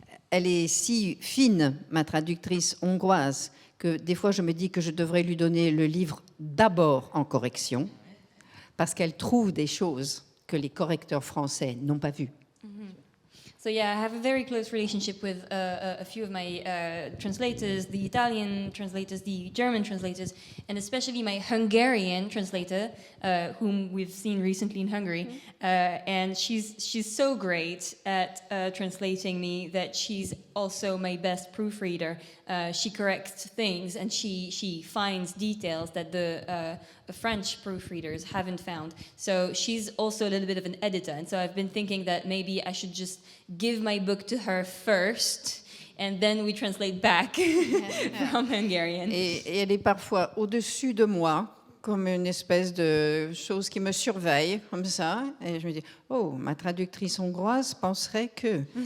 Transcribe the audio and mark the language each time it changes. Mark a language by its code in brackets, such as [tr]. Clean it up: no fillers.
[fr] Elle est si fine, ma traductrice hongroise, que des fois je me dis que je devrais lui donner le livre d'abord en correction, parce qu'elle trouve des choses que les correcteurs français n'ont pas vues. [en] So yeah, I have a very close relationship with a few of my translators, the Italian translators, the German translators, and especially my Hungarian translator, whom we've seen recently in Hungary. And she's so great at translating me that she's also my best proofreader. She corrects things and she finds details that the French proofreaders haven't found. So she's also a little bit of an editor. And so I've been thinking that maybe I should just give my book to her first, and then we translate back from Hungarian. [fr] Et elle est parfois au-dessus de moi, comme une espèce de chose qui me surveille, comme ça. Et je me dis, oh, ma traductrice hongroise penserait que...